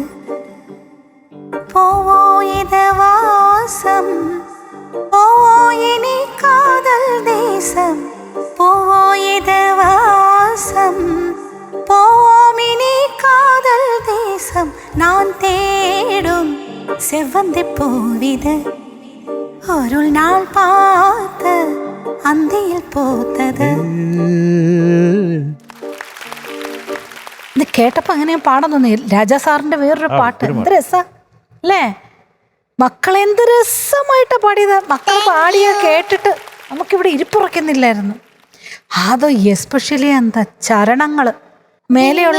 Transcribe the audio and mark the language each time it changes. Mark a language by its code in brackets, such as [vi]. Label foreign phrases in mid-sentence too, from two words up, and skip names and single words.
[ta] போவோ இது வாசம், போவோ இனி காதல் தேசம், போவோ இது வாசம், போவோம் இனி காதல் தேசம். நான் தேடும் செவ்வந்தி பூவிது ஒரு நாள் பார்த்து அந்தியில் பூத்தது. [ml] ഇത് കേട്ടപ്പോൾ അങ്ങനെ പാടാൻ തോന്നി. രാജാ സാറിന്റെ വേറൊരു പാട്ട് എന്ത് രസാ അല്ലേ മക്കളെ, എന്ത് രസമായിട്ടാ പാടിയത്. മക്കൾ പാടിയ കേട്ടിട്ട് നമുക്കിവിടെ ഇരിപ്പുറക്കുന്നില്ലായിരുന്നു. അതോ എസ്പെഷ്യലി എന്താ ചരണങ്ങള് മേലെയുള്ള.